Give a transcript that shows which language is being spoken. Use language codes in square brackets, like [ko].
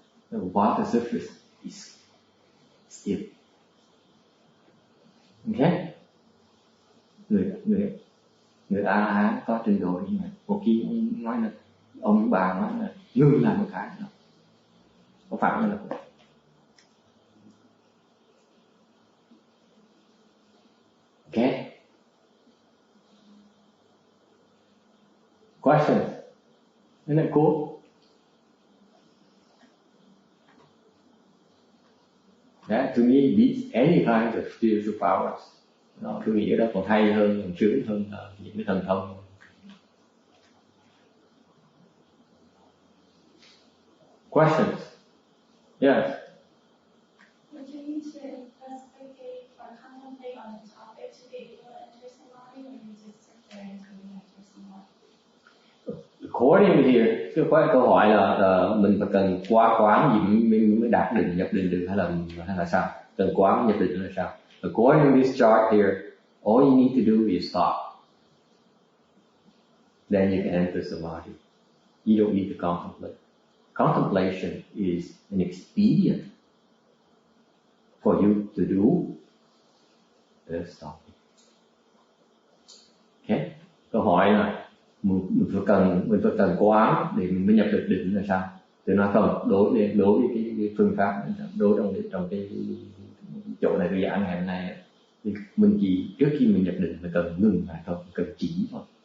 [en] The water surface is still. Okay? [vi] Người A-la-hán có trình độ như vậy. Một khi nói là ông bà nói là ngưng lại một cái, có phải là okay? [en] Questions? Isn't that cool? That to me beats any kind of spiritual powers. [vi] Tôi nghĩ cái đó còn hay hơn, còn sướng hơn những cái thần thông. [en] Questions? Yes. Would you need to investigate or contemplate on the topic to be able to enter samadhi, or you just sit there until you enter samadhi? According to here, [vi] cái câu hỏi là mình phải cần quán gì mới đạt định, nhập định được, hay là sao? Cần quán nhập định là sao? [en] According to this chart here, all you need to do is stop. Then you can enter samadhi. You don't need to contemplate. Contemplation is an expedient for you to do the stopping. Okay? [vi] Câu hỏi là mình phải cần quán để mình mới nhập được định là sao? Tôi nói không, đối với cái phương pháp, trong cái chỗ này tôi giảng ngày hôm nay, thì mình chỉ trước khi mình nhập định mình cần ngừng lại thôi, cần chỉ thôi.